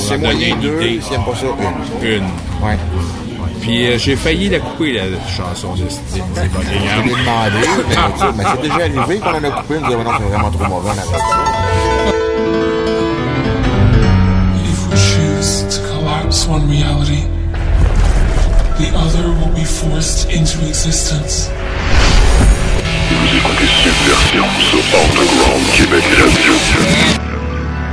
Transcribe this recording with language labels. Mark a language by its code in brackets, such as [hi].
[fr] c'est moi donner une deux, idée. Si j'aime pas ça, une. Une. Ouais. Puis j'ai failli la couper, la chanson de Lindsey Buckingham. Je l'ai demandé, mais c'est déjà arrivé qu'on en a coupé. Je disais, non, c'est vraiment trop mauvais, on a fait ça. [en] If we choose to collapse one reality, the other will be forced into existence. [fr] Vous écoutez Subversion sur Underground Québec Radio.